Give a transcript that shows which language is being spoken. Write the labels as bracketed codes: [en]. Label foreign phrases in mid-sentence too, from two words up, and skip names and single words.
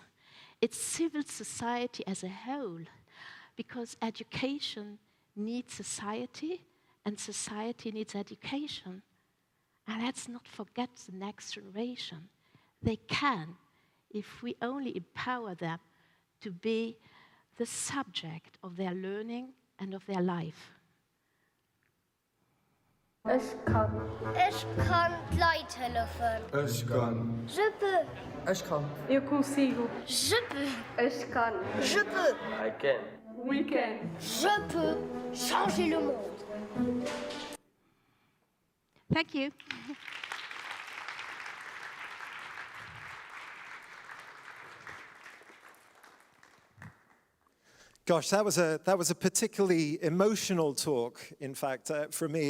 [en] It's civil society as a whole. Because education needs society, and society needs education. And let's not forget the next generation. They can, if we only empower them to be the subject of their learning and of their life. [de] Ich kann Leute helfen. Ich kann. [fr] Je peux. [de] Ich kann. [pt] Eu consigo. [fr] Je peux. [de] Ich kann. [fr] Je peux. [en] I can. We can. [fr] Je peux changer le monde. [en] Thank you. Gosh, that was a particularly emotional talk, in fact, for me.